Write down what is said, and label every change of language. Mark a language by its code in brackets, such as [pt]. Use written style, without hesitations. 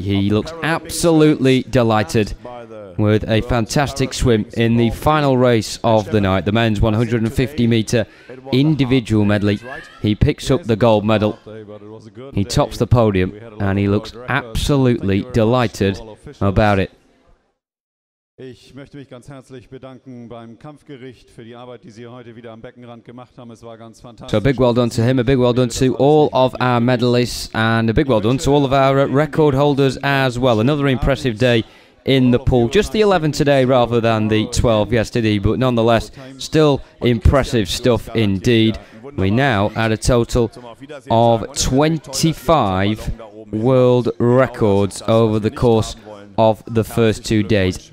[en] He looks absolutely delighted with a fantastic swim in the final race of the night, the men's 150-metre individual medley. He picks up the gold medal, he tops the podium, and he looks absolutely delighted about it. [de] Ich möchte mich ganz herzlich bedanken beim Kampfgericht für die Arbeit, die Sie heute wieder am Beckenrand gemacht haben. Es war ganz fantastisch. [en] So a big well done to him, a big well done to all of our medalists, and a big well done to all of our record holders as well. Another impressive day in the pool. Just the 11 today rather than the 12 yesterday, but nonetheless still impressive stuff indeed. We now at a total of 25 world records over the course of the first 2 days.